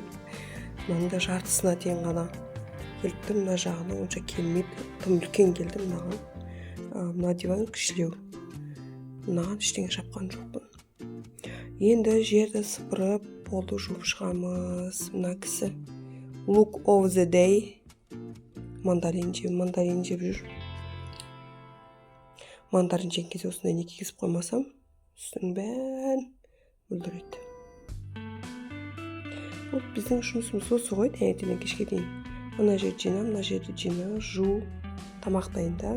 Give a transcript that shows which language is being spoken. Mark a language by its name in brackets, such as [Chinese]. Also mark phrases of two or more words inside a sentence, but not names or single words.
[Kazakh] Мынаның да жартысына дейін ғана келіпті, мына жағына онша келмейді. Тым үлкен келді мынаған. Мына диван кішілеу. Мынаған ештеңе жапқан жоқпын. Енді жерді сыпырып, болды, жуып шығамыз. Мына кісі [English] Look of the day. [Kazakh] Мандарин жеп жүр. Мандарин жеген кезде осындай не кигізіп қоймасам, үстінің бәрін бүлдіреді. Біздің жұмысымыз осы ғой, таңертеңнен кешке дейін. Мына жерді жина, мына жерді жина, жу, тамақ дайында.